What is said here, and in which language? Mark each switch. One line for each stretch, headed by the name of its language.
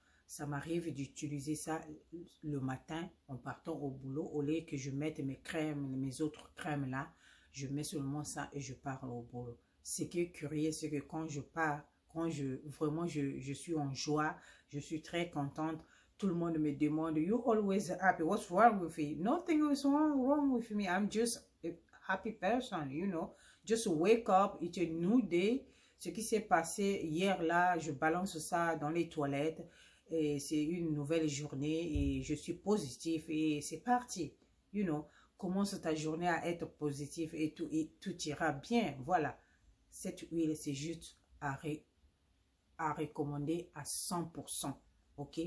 French: Ça m'arrive d'utiliser ça le matin en partant au boulot. Au lieu que je mette mes crèmes, mes autres crèmes là, je mets seulement ça et je pars au boulot. Ce qui est curieux, c'est que quand je pars, vraiment je suis en joie, je suis très contente. Tout le monde me demande,
English: you always happy, what's wrong with you? Nothing is wrong with me, I'm just a happy person, you know. Just wake up, it's a new day.
French: Ce qui s'est passé hier là, je balance ça dans les toilettes. Et c'est une nouvelle journée et je suis positive et c'est parti.
English: You know,
French: commence ta journée à être positif et tout ira bien. Voilà. Cette huile, c'est juste à recommander à 100%. Ok?